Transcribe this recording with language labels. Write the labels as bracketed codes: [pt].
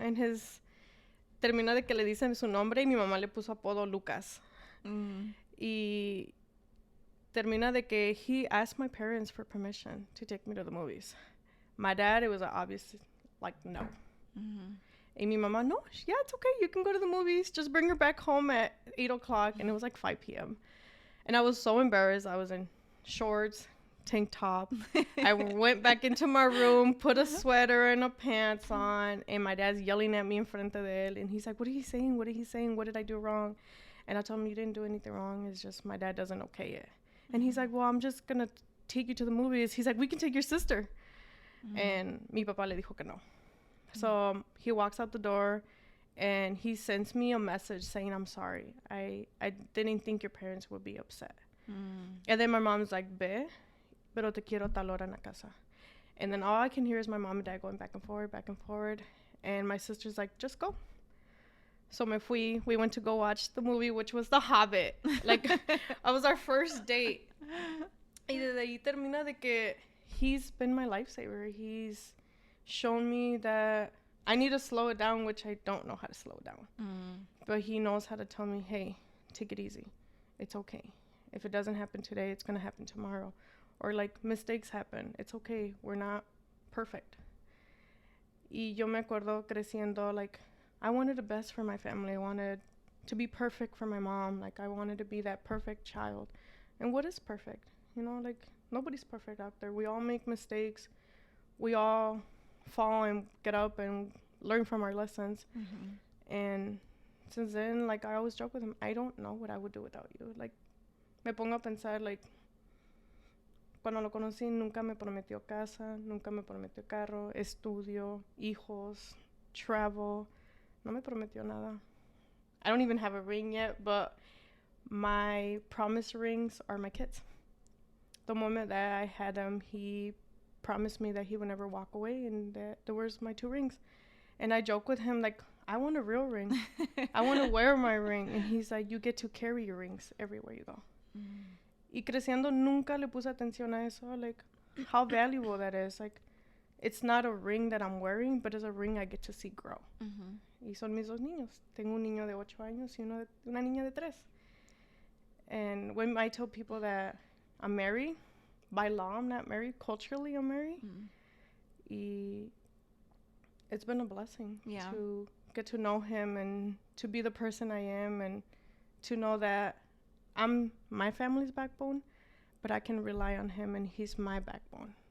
[es] And termina de que le dicen su nombre y mi mamá le puso apodo Lucas. Y termina de que [en] he asked my parents for permission to take me to the movies. My dad, it was obvious, like, no. And [es] mi mamá, no, [en] yeah, it's okay. You can go to the movies. Just bring her back home at 8 o'clock. And it was like 5 p.m. And I was so embarrassed. I was in shorts, tank top. I went back into my room, put a sweater and a pants on. And my dad's yelling at me in [es] frente de él. [en] And he's like, what are you saying? What are you saying? What did I do wrong? And I told him, you didn't do anything wrong. It's just my dad doesn't okay it. And he's like, well, I'm just going to take you to the movies. He's like, we can take your sister. [es] And mi papá le dijo que no. [en] So he walks out the door and he sends me a message saying, I'm sorry. I didn't think your parents would be upset. And then my mom's like, [es] ve, pero te quiero tal hora en la casa. [en] And then all I can hear is my mom and dad going back and forward, back and forward. And my sister's like, just go. So [es] me fui. [en] We went to go watch the movie, which was The Hobbit. Like, that was our first date. [es] Y desde ahí termina de que [en] he's been my lifesaver. He's shown me that I need to slow it down, which I don't know how to slow it down. But he knows how to tell me, hey, take it easy. It's okay. If it doesn't happen today, it's going to happen tomorrow. Or, like, mistakes happen. It's okay. We're not perfect. [es] Y yo me acuerdo creciendo, [en] like, I wanted the best for my family. I wanted to be perfect for my mom. Like, I wanted to be that perfect child. And what is perfect? You know, like, nobody's perfect out there. We all make mistakes. We all fall and get up and learn from our lessons. And since then, like, I always joke with him, I don't know what I would do without you. [es] Like, me pongo a pensar, like, cuando lo conocí, nunca me prometió casa, nunca me prometió carro, estudio, hijos, travel. No me prometió nada. [en] I don't even have a ring yet, but my promise rings are my kids. the moment that I had him, he promised me that he would never walk away, and that there was my 2 rings. And I joke with him, like, I want a real ring. I want to wear my ring. And he's like, you get to carry your rings everywhere you go. [es] Y creciendo, nunca le puse atención a eso, [en] like, how valuable that is. Like, it's not a ring that I'm wearing, but it's a ring I get to see grow. [es] Y son mis 2 niños. Tengo un niño de 8 años y una niña de 3. [en] And when I tell people that I'm married, by law I'm not married, culturally I'm married. Y it's been a blessing to get to know him and to be the person I am, and to know that I'm my family's backbone, but I can rely on him and he's my backbone.